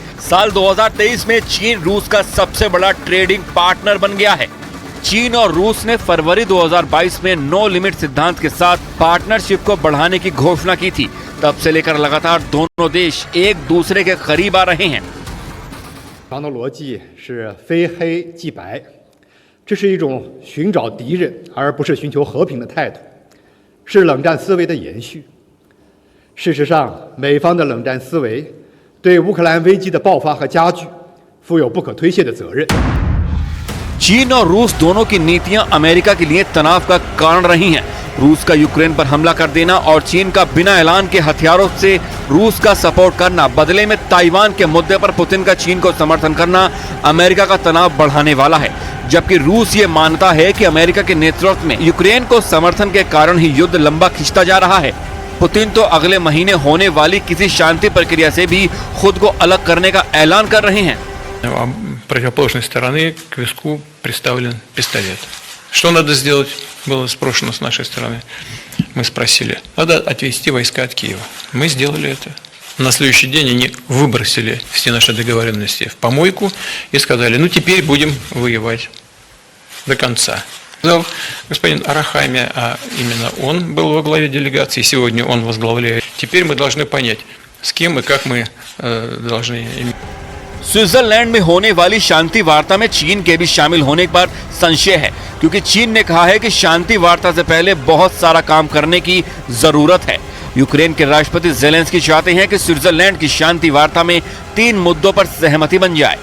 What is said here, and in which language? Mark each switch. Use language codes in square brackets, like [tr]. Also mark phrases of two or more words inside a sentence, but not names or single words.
[hi] साल 2023 में चीन रूस का सबसे बड़ा [en] trading partner [hi] बन गया है। चीन और रूस ने फरवरी 2022 में [en] no limit [hi] सिद्धांत के साथ पार्टनरशिप को बढ़ाने की घोषणा की थी। तब से लेकर लगातार दोनों देश एक दूसरे के करीब आ रहे हैं। [zh] 的逻辑是非黑即白，这是一种寻找敌人而不是寻求和平的态度，是冷战思维的延续。事实上，美方的冷战思维对乌克兰危机的爆发和加剧负有不可推卸的责任。 [hi] चीन और रूस दोनों की नीतियां अमेरिका के लिए तनाव का कारण रही हैं। रूस का यूक्रेन पर हमला कर देना और चीन का बिना ऐलान के हथियारों से रूस का सपोर्ट करना, बदले में ताइवान के मुद्दे पर पुतिन का चीन को समर्थन करना अमेरिका का तनाव बढ़ाने वाला है। जबकि रूस ये मानता है कि अमेरिका के नेतृत्व में यूक्रेन को समर्थन के कारण ही युद्ध लंबा खिंचता जा रहा है। पुतिन तो अगले महीने होने वाली किसी शांति प्रक्रिया से भी खुद को अलग करने का ऐलान कर रहे हैं। [ru] Противоположной стороны к виску приставлен пистолет. Что надо сделать, было спрошено с нашей стороны. Мы спросили, надо отвести войска от Киева. Мы сделали это. На следующий день они выбросили все наши договоренности в помойку и сказали, ну теперь будем воевать до конца. Господин Арахами, а именно он был во главе делегации, сегодня он возглавляет. Теперь мы должны понять, с кем и как мы должны... [hi] स्विट्जरलैंड में होने वाली शांति वार्ता में चीन के भी शामिल होने पर संशय है, क्योंकि चीन ने कहा है कि शांति वार्ता से पहले बहुत सारा काम करने की जरूरत है। यूक्रेन के राष्ट्रपति ज़ेलेंस्की चाहते हैं कि स्विट्जरलैंड की शांति वार्ता में 3 मुद्दों पर सहमति बन जाए।